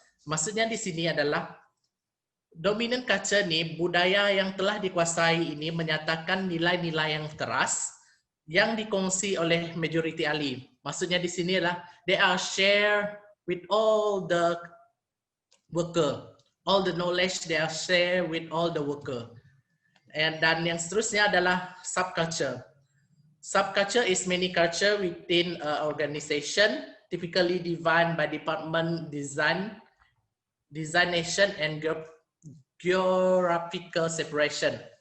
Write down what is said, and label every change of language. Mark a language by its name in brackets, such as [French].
[Malay] Maksudnya di sini adalah dominant culture ni, budaya yang telah dikuasai ini menyatakan nilai-nilai yang keras yang dikongsi oleh majority ahli. Maksudnya di sini adalah [English] they are share with all the worker, all the knowledge they are share with all the worker. [Malay] Dan yang seterusnya adalah subculture. [English] Subculture is many culture within an organization, typically divided by department, designation, and geographical separation.